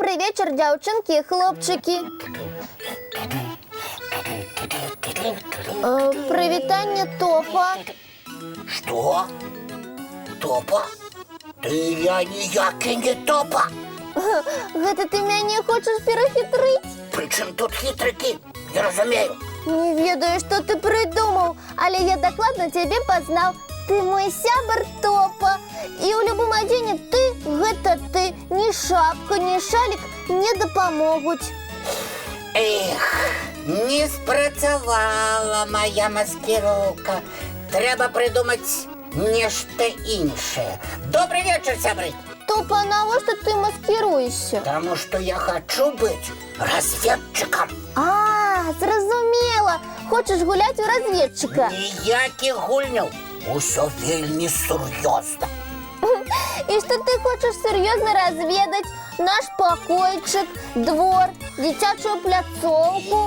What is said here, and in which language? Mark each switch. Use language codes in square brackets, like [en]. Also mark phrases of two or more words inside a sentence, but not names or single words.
[ru] вечер, девчонки и хлопчики. [be] Привітання, Топа. [ru] Что? Топа? [be] Ты я ніякий не Топа. Гэта ты мяне хочаш перахітрыць? [ru] Причем тут хитрики? [be] Не разумею. Не ведаю, што ты прыдумаў, але я дакладна цябе пазнаў. Ты мой сябар Топа. І ў любым адзенні ты гэта ты. Ні шапка, ні шалік не дапамогуць. Эх, не спрацавала моя маскировка. Трэба придумать нешта іншае. [ru] Добрый вечер, сябры. [be] Топа, навошта ты маскируешься? [ru] Потому что я хочу быть разведчиком. [be] Зразумела. Хочаш гуляць у разведчыка. Ніякіх гульняў. Усё вельмі сур'ёзна. І што ты хочаш сур'ёзна разведаць? Наш пакойчык, двор, дзіцячую пляцоўку?